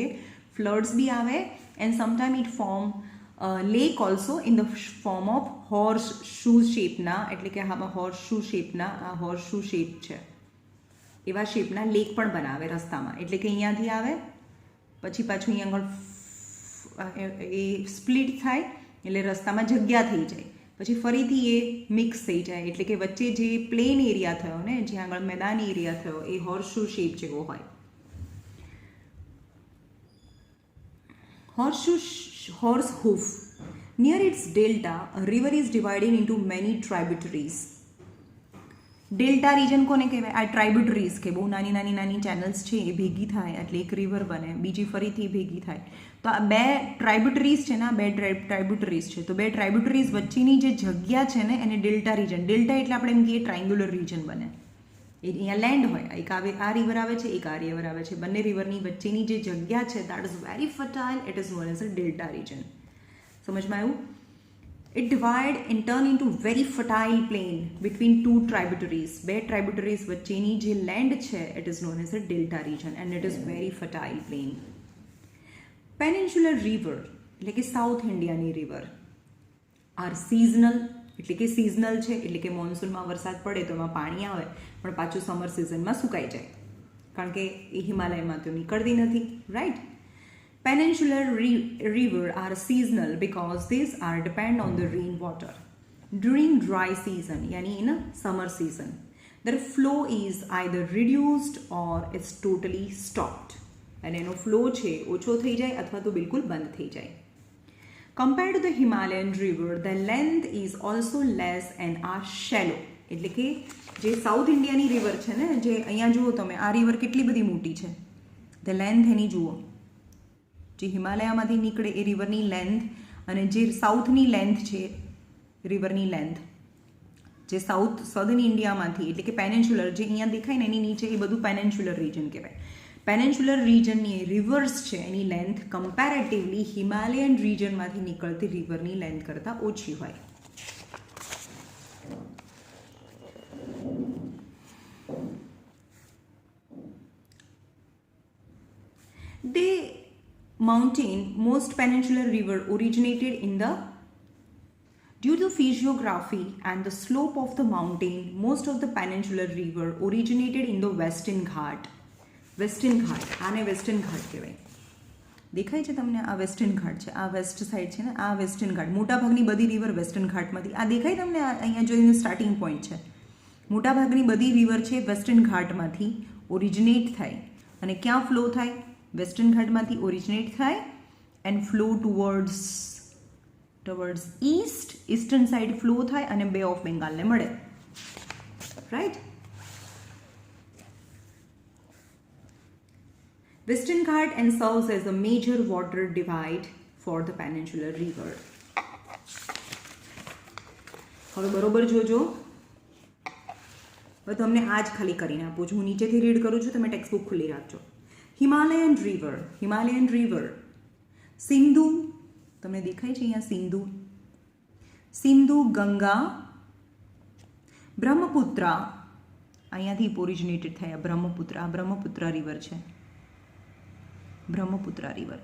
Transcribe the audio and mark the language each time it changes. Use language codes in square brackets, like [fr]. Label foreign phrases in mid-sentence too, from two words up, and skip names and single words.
[gu] ફ્લડ્સ બી આવે, [en] and sometime it form lake also in the form of horse shoe [gu] શેપના, એટલે કે આમાં [en] horse shoe [gu] શેપના, આ [en] horse shoe shape [gu] છે એવા શેપના લેક પણ બનાવે રસ્તામાં, એટલે કે અહીંયાથી આવે પછી પાછું અહીંયા આગળ એ સ્પ્લિટ થાય એટલે રસ્તામાં જગ્યા થઈ જાય, પછી ફરીથી એ મિક્સ થઈ જાય, એટલે કે વચ્ચે જે [en] plain area [gu] થયો ને જ્યાં આગળ મેદાની એરિયા થયો એ [en] horse shoe shape [gu] જેવો હોય. [en] Horse hoof. Near its delta, a river is divided into many tributaries. delta region [gu] કોને કહેવાય? આ ટ્રાઇબ્યુટરીઝ કે બહુ નાની ચેનલ્સ છે એ ભેગી થાય એટલે એક રિવર બને, બીજી ફરીથી ભેગી થાય. તો આ બે ટ્રાઇબ્યુટરીઝ છે ને, આ બે ટ્રાઇબ્યુટરીઝ છે, તો બે ટ્રાઇબ્યુટરીઝ વચ્ચેની જે જગ્યા છે ને એને [en] delta region. [gu] ડેલ્ટા એટલે આપણે એમ કહીએ [en] triangular region [gu] બને. એ અહીંયા લેન્ડ હોય, એક આ રિવર આવે છે, એક આ રિવર આવે છે, બંને રિવરની વચ્ચેની જે જગ્યા છે [en] that is very fertile, it is known as a delta region. [gu] સમજમાં આવ્યું? [en] It divide and turn into very fertile plain between two tributaries. [gu] બે tributaries વચ્ચેની જે land છે [en] it is known as a delta region and it is very fertile plain. Peninsular river [gu] એટલે કે સાઉથ ઇન્ડિયાની [en] river are seasonal [gu] એટલે કે સિઝનલ છે, એટલે કે મોન્સૂનમાં વરસાદ પડે તો એમાં પાણી આવે પણ પાછું સમર સિઝનમાં સુકાઈ જાય, કારણ કે એ હિમાલયમાં તો નીકળતી નથી, રાઈટ. [en] Peninsular river are seasonal because these are depend on the rainwater. During dry season, yani in a summer season, their flow is either reduced or it's totally stopped. [gu] અને એનો ફ્લો છે ઓછો થઈ જાય અથવા તો બિલકુલ બંધ થઈ જાય. [en] Compared to the Himalayan river, the length is also less and are shallow. [gu] એટલે કે જે સાઉથ ઇન્ડિયાની રિવર છે ને, જે અહીંયા જુઓ તમે, આ રિવર કેટલી બધી મોટી છે, [en] the length [gu] એની જુઓ, જે હિમાલયામાંથી નીકળે એ રિવરની લેન્થ અને જે સાઉથની લેન્થ છે રિવરની લેન્થ, જે સધર્ન ઇન્ડિયામાંથી એટલે કે પેનેન્સ્યુલર જે અહીંયા દેખાય ને એની નીચે એ બધું [en] peninsular region [gu] કહેવાય. પેનેન્સ્યુલર રીજનની રિવર્સ છે એની લેન્થ કમ્પેરેટિવલી હિમાલયન રીજનમાંથી નીકળતી રિવરની લેન્થ કરતાં ઓછી હોય. [en] The mountain, most peninsular river originated in the due to physiography and the slope of the mountain, most of the peninsular river originated in the Western Ghat. Western Ghat, [gu] આને વેસ્ટર્ન ઘાટ કહેવાય. દેખાય છે તમને? આ વેસ્ટર્ન ઘાટ છે, આ [en] west side [gu] છે ને, આ વેસ્ટર્ન ઘાટ. મોટાભાગની બધી રિવર વેસ્ટર્ન ઘાટમાંથી, આ દેખાય તમને? અહીંયા જોઈને [en] starting point [gu] છે. મોટાભાગની બધી રિવર છે વેસ્ટર્ન ઘાટમાંથી ઓરિજિનેટ થાય અને ક્યાં ફ્લો થાય? વેસ્ટર્ન ઘાટમાંથી ઓરિજિનેટ થાય [en] and flow towards east, eastern side [gu] ફ્લો થાય અને બે ઓફ બેંગાલને મળે, રાઈટ. [en] Western Ghat and serves as a major water divide for the peninsular river. [gu] હવે બરોબર જોજો, હવે તમને આ જ ખાલી કરીને આપું છું, હું નીચેથી રીડ કરું છું, તમે [en] text book [gu] ખુલ્લી રાખજો. હિમાલયન રિવર, સિંધુ, તમને દેખાય છે અહીંયા સિંધુ, ગંગા, બ્રહ્મપુત્રા, અહીંયાથી ઓરિજિનેટેડ થયા બ્રહ્મપુત્રા રિવર છે, બ્રહ્મપુત્રા રિવર.